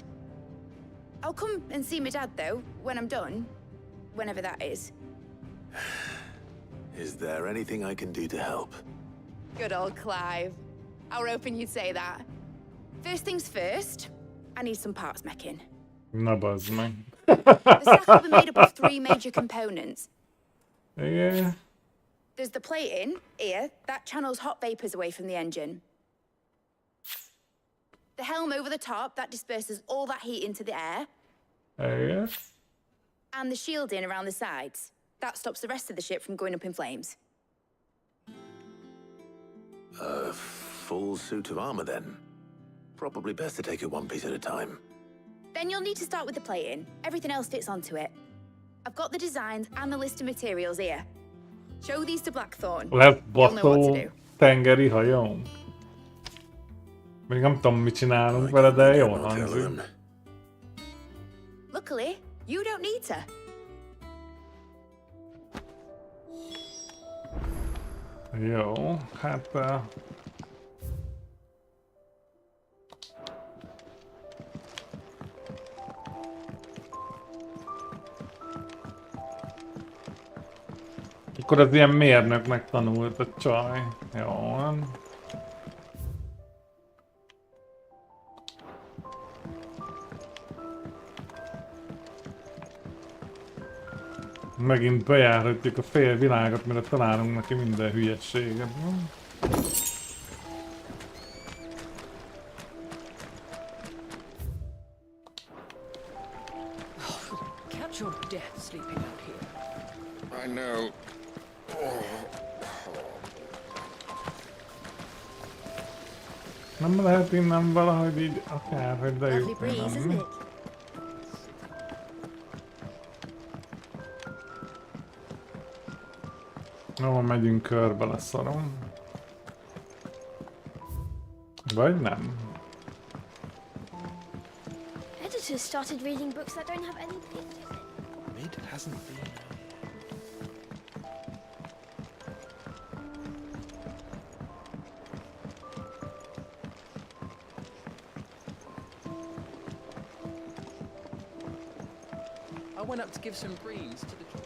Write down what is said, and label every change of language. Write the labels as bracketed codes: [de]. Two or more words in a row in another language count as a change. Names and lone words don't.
[en] I'll come and see my dad, though, when I'm done. Whenever that is. Is there anything I can do to help? Good old Clive. I were hoping you'd say that. First things first, I need some parts meching. [hu] Na bazd meg. [en] The stack will be made up of 3 major components. Yeah. There's the plating, here, that channels hot vapors away from the engine. The helm over the top, that disperses all that heat into the air. Yeah. And the shielding around the sides. That stops the rest of the ship from going up in flames. A full suit of armor, then. Probably best to take it one piece at a time. Then you'll need to start with the plating. Everything else fits onto it. I've got the designs and the list of materials here. Show these to Blackthorn. [hu] Lesz [en] You'll know what to [hu] baszó [en] do. [hu] tengeri hajón. Még nem tudom, mit csinálunk vele, de jól hangzik. [en] Luckily, you don't need to. [hu] Jó, hát... Akkor az ilyen mérnöknek tanult a csaj. Jó van. Megint bejárhatjuk a fél világot, mire találunk neki minden hülyességet. [en] Catch your death sleeping out here. I know. [hu] Nem lehet innen valahogy így akárhogy [en] Lovely breeze, isn't [hu] bejutni. [en] it? [hu] Jó, megyünk körbe, leszarom. Vagy nem? [en] Editors started reading books that don't have any pictures in. Mid hasn't been. I went up to give some greens to the...